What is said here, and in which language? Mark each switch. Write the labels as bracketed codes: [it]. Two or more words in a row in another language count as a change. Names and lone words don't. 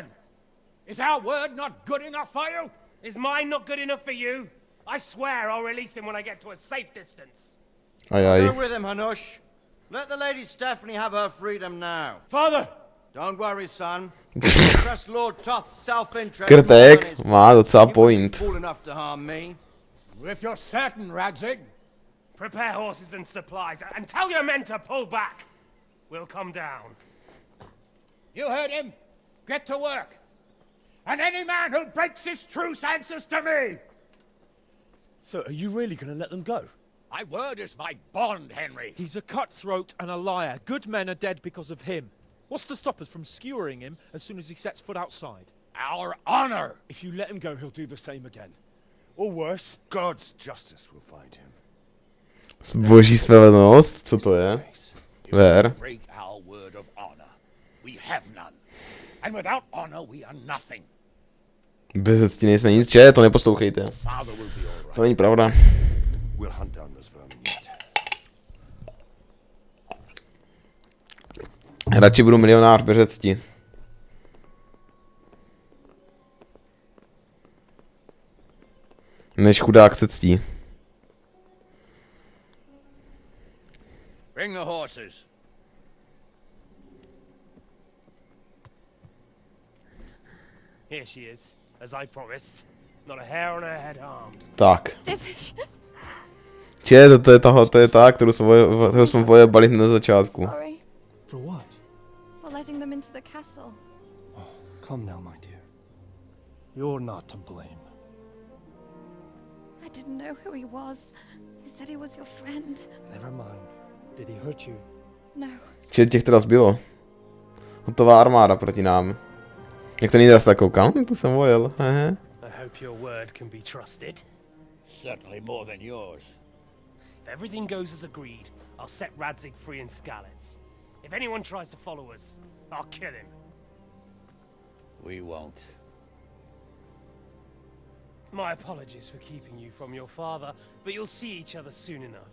[en] Is our word not good enough for you? Is mine not good enough for you? I swear I'll release him when I get to a safe distance. Go with him, Hanush. Let the Lady Stephanie have her freedom now. Father! Don't worry, son. Trust Lord Toth's self-interest. [cs] Krtek má docela point. [en] Fool enough to harm me. If you're certain, Radzig. Prepare horses and supplies, and tell your men to pull back. We'll come down. You heard him. Get to work. And any man who breaks his truce answers to me. So, are you really going to let them go? My word is my bond, Henry. He's a cutthroat and a liar. Good men are dead because of him. What's to stop us from skewering him as soon as he sets foot outside? Our honor! If you let him go, he'll do the same again. Or worse. God's justice will find him. [cs] Boží spravedlnost? Co to je? Ver. [en] Break our word of honor. We have none. And without honor we are nothing. [cs] Bez cti nejsme nic, to neposlouchejte. To není pravda. [en] We'll hunt down those vermin yet. [cs] Radši budu milionář bez cti. Než chudák se ctí. [en] Bring the horses. Here she is, as I promised. Not a hair on her head harmed. [cs] Tak. To je ta, kterou jsme vojebali na začátku. [en] Sorry. For what? For letting them into the castle. Oh, come now, my dear. You're not to blame. I didn't know who he was. His said he was your friend. Never mind. Did he hurt you? No. [cs] Čet těch teda zbylo. Hotová armáda proti nám. Jak ten jiný tak koukám, tu jsem vojel. [en] I hope your word can be trusted. Certainly more than yours. If everything goes as agreed, I'll set Radzig free in Skalitz. If anyone tries to follow us, I'll kill him. We won't. My apologies for keeping you from your father, but you'll see each other soon enough.